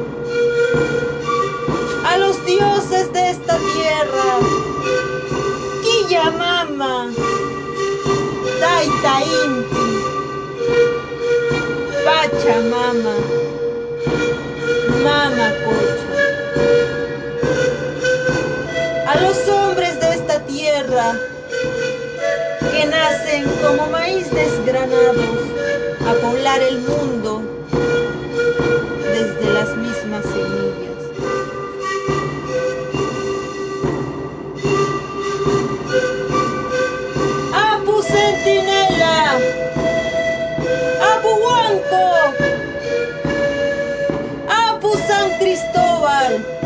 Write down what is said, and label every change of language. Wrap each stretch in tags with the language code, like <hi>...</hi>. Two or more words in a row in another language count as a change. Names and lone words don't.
<es>A los dioses de esta tierra, Quillamama, Taita Inti, Pachamama, Mama Cocha. A los hombres de esta tierra que nacen como maíz desgranados a poblar el mundo desde las mismas semillas. Apu Centinela, Apu Huanco, Apu San Cristóbal,</es>